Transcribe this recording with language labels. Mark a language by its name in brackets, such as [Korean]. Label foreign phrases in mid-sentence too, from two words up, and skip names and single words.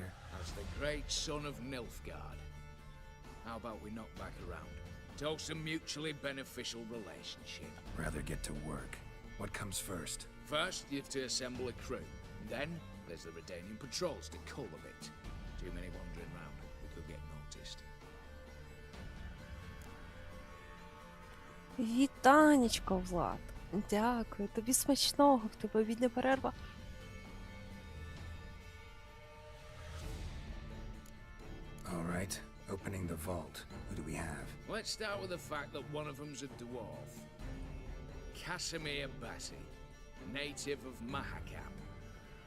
[English] As the great son of Nilfgaard. How about we knock back around? Toast a mutually beneficial relationship. Rather get to work. What comes first? First, you have to assemble a crew. Then, there's the Redanian patrols to cull a bit. Too many wandering round. We could get noticed. [Ukrainian] Вітаннячко, Влад. Дякую. Тобі смачного, в тебе обідня перерва. [English] All right. Opening the vault. Who do we have? Let's start with the fact that one of them's a dwarf. Casimir Bassi, native of Mahakam.